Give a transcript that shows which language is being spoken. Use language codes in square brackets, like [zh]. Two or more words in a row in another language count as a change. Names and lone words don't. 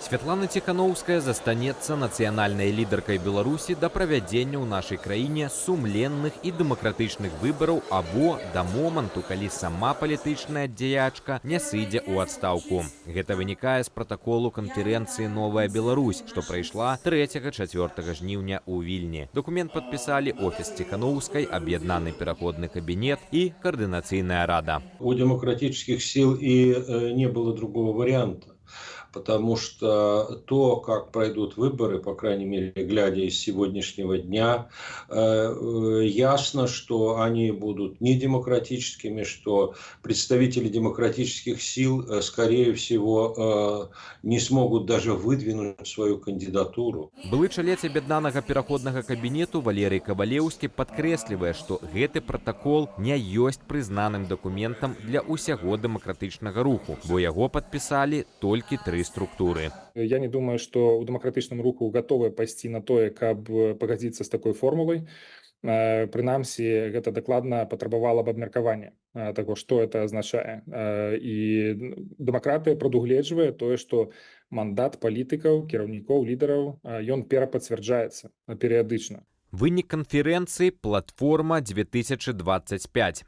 [be] Святлана Тихановская застанецца нацыянальнай лідаркай Беларусі да правядзення ў нашай краіне сумленных і дэмакратычных выбараў або да моманту, калі сама палітычная дзеячка не сыдзе ў адстаўку. Гэта вынікае з пратаколу канферэнцыі «Новая Беларусь», што прайшла 3-4 жніўня ў Вільні. Документ падпісалі офіс Тихановскай, аб'яднаны пераходны кабінет і координаційная рада. [ru] У демократических сил и не было другого варианта. Потому что то, как пройдут выборы, по крайней мере, глядя из сегодняшнего дня, ясно, что они будут недемократическими, что представители демократических сил, скорее всего, не смогут даже выдвинуть свою кандидатуру. [be] Былы чалец аб'яднанага пераходнага кабінету Валерый Кабалеўскі падкрэслівае, што гэты пратакол не ёсць прызнаным дакументам для ўсяго дэмакратычнага руху, бо яго падпісалі толькі 3 структуры. [ru] Я не думаю, что у демократычным руху готовы пойти на то, как погодиться с такой формулой. [be] Прынамсі, гэта дакладна патрабавала б абмеркавання таго, што это азначае. І дэмакратыя прадугледжвае тое, што мандат палітыкаў, кіраўнікоў, лідараў, ён перапацвярджаецца перыядычна. Вынік канферэнцыі «Платформа 2025».